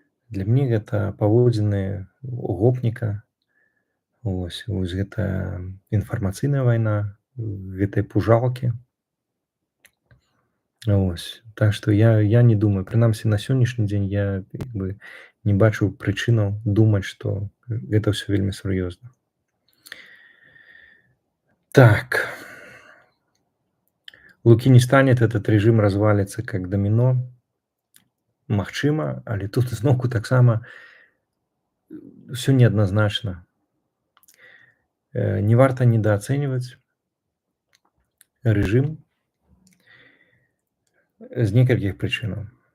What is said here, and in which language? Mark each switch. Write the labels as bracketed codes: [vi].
[be] Для мне гэта паводзіны гопніка. Вось гэта інфармацыйная вайна, гэтай пужалкі. Вось. Так што я не думаю, прынамсі на сённяшні дзень я як бы не бачу прычынаў думаць, што гэта ўсё вельмі сур'ёзна. Так. [ru] Лукі не станет, этот режим развалится как домино. [be] Магчыма, але тут зноўку таксама ўсё неадназначна. Не варта недаацэньваць рэжым з некалькіх прычынаў.